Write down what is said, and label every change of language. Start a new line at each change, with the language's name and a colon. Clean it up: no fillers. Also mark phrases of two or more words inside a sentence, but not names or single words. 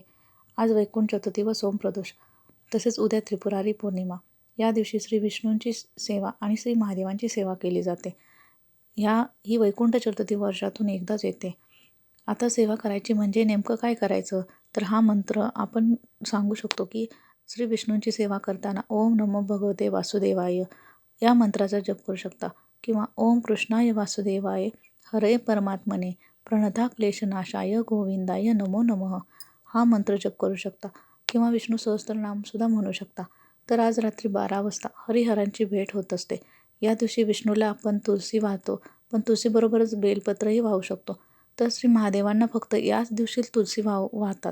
Marathi: आज वैकुंठ चतुर्थी व सोमप्रदोष तसेच उद्या त्रिपुरारी पौर्णिमा. या दिवशी श्री विष्णूंची सेवा आणि श्री महादेवांची सेवा केली जाते. ही वैकुंठ चतुर्थी वर्षातून एकदाच येते. आता सेवा करायची म्हणजे नेमकं काय करायचं? तर हा मंत्र आपण सांगू शकतो की श्री विष्णूंची सेवा करताना
Sanskrit: ओम नमो भगवते वासुदेवाय
Marathi: या मंत्राचा जप करू शकता किंवा
Sanskrit: ओम कृष्णाय वासुदेवाय हरे परमात्मने प्रणता क्लेशनाशाय गोविंदाय नमो नमः
Marathi: हा मंत्र जप करू शकता किंवा विष्णू सहस्त्रनामसुद्धा म्हणू शकता. तर आज रात्री 12 वाजता हरिहरांची भेट होत असते. या दिवशी विष्णूला आपण तुलसी वाहतो, पण तुळशीबरोबरच बेलपत्रही वाहू शकतो. तर श्री महादेवांना फक्त याच दिवशी तुलसी वाहतात.